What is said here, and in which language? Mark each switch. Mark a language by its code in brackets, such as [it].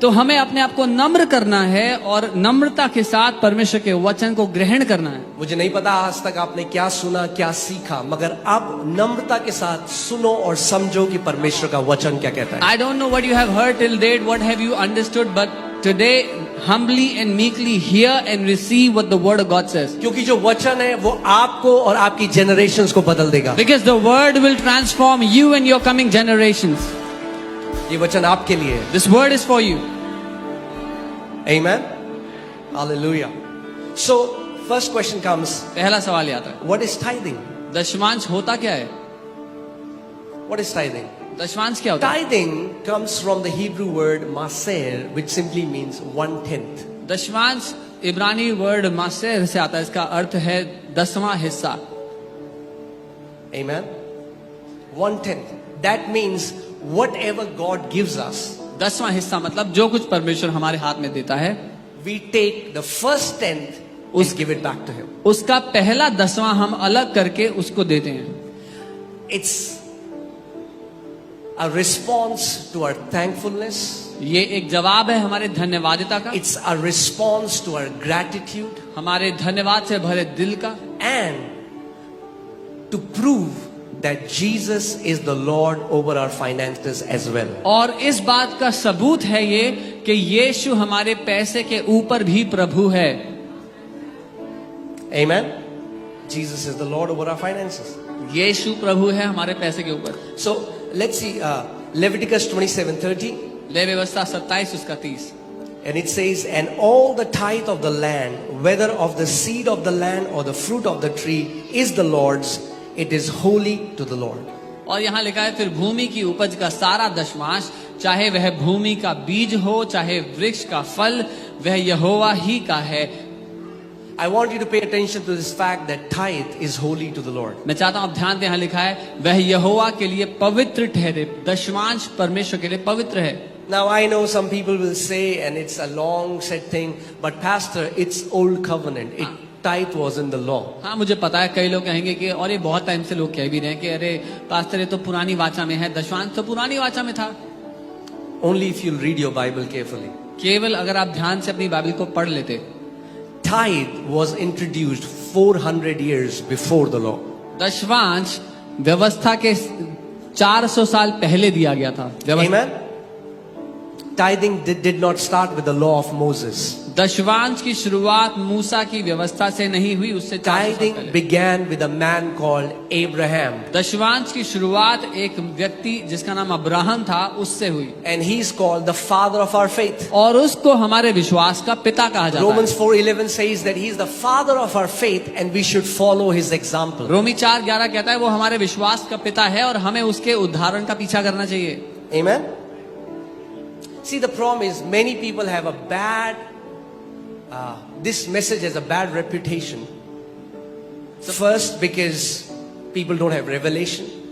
[hi] तो हमें अपने आप को नम्र करना है और नम्रता के साथ परमेश्वर के वचन को ग्रहण करना है. मुझे नहीं पता आज तक आपने क्या सुना, क्या सीखा, मगर अब नम्रता के साथ सुनो और समझो कि परमेश्वर का वचन क्या कहता है. [en] I don't know what you have heard till date, what have you understood, but today humbly and meekly hear and receive what the word of God says. [hi] क्योंकि जो वचन है वो आपको और आपकी generations को बदल देगा. [en] Because the word will transform you and your coming generations. [hi] ये वचन आपके लिए है. [en] This word is for you. Amen. Hallelujah. So first question comes, [hi] पहला सवाल ये आता है, [en] what is tithing? [hi] दशमांश होता क्या है? [en] What is tithing? [hi] दशमांश क्या होता है? [en] Tithing comes from the Hebrew word maser, which simply means 1/10. [hi] दशमांश इब्रानी वर्ड मासेर से आता है, इसका अर्थ है 10वां हिस्सा. [en] Amen. 1/10. That means whatever God gives us, [hi] 10वां हिस्सा मतलब जो कुछ परमेश्वर हमारे हाथ में देता है, [en] we take the first 10th and give it back to Him. [hi] उसका पहला 10वां हम अलग करके उसको देते हैं. [en] It's a response to our thankfulness. [hi] ये एक जवाब है हमारे धन्यवादिता का, [en] It's a response to our gratitude, [hi] हमारे धन्यवाद से भरे दिल का, [en] and to prove that Jesus is the Lord over our finances as well. [hi] और इस बात का सबूत है ये कि यीशु हमारे पैसे के ऊपर भी प्रभु है. [en] Amen. Jesus is the Lord over our finances. [hi] यीशु प्रभु है हमारे पैसे के ऊपर. [en] So let's see Leviticus 27:30, [hi] ले व्यवस्था 27 उसका 30. [en] and it says, and all the tithe of the land, whether of the seed of the land or the fruit of the tree, is the Lord's. It is holy to the Lord. [hi] और यहाँ लिखा है फिर भूमि की उपज का सारा दशमांश, चाहे वह भूमि का बीज हो चाहे वृक्ष का फल, वह यहोवा ही का है. [en] I want you to pay attention to this fact that tithe is holy to the Lord. [hi] मैं चाहता हूं आप ध्यान दें, यहाँ लिखा है वह यहोवा के लिए पवित्र ठहरे. दशमांश परमेश्वर के लिए पवित्र है. [en] Now I know some people will say, and it's a long said thing, but pastor, it's old covenant. Tithe was in the law. [hi] हाँ, मुझे पता है कई लोग कहेंगे कि और ये बहुत टाइम से लोग कह भी रहे हैं कि अरे पास्टर ये तो पुरानी वाचा में है, दशवांश तो पुरानी वाचा में था। [en] Only if you'll read your Bible carefully. [hi] केवल अगर आप ध्यान से अपनी बाइबल को पढ़ लेते। [en] Tithe was introduced 400 years before the law. [hi] दशवांश व्यवस्था के 400 साल पहले दिया गया था। [en] Amen. Tithing did not start with the law of Moses. [hi] दशवांश की शुरुआत मूसा की व्यवस्था से नहीं हुई, उससे 400 साल [en] Tithing [hi] पहले। [en] began with a man called Abraham. [hi] दशवांश की शुरुआत एक व्यक्ति जिसका नाम अब्राहम था उससे हुई, [en] And he's called the father of our faith. [hi] और उसको हमारे विश्वास का पिता कहा जाता [en] Romans [hi] है। [en] 4:11 says that he's the father of our faith and we should follow his example. [hi] रोमी 4:11 कहता है वो हमारे विश्वास का पिता है और हमें उसके उदाहरण का पीछा करना चाहिए। [en] Amen. See, the problem is many people have a bad, this message has a bad reputation. First, because people don't have revelation.